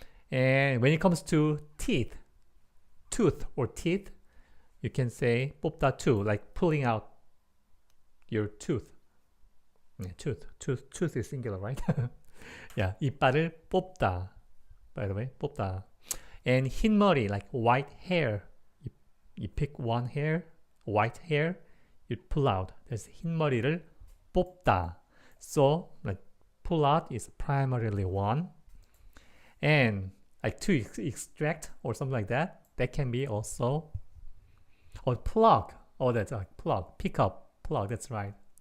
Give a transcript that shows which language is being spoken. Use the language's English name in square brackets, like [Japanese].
[English] And when it comes to tooth or teeth, you can say 뽑다 too, like pulling out your tooth. Yeah, tooth is singular, right? [Korean] Yeah, 이빨을 뽑다. [English] By the way, 뽑다. And 흰머리, like white hair. You pick one hair, white hair, you pull out. [Korean] There's 흰머리를 뽑다. [English] So, like, pull out is primarily one. And like to extract or something like that, that can be also. Or plug. That's like plug. Pick up. Plug. That's right.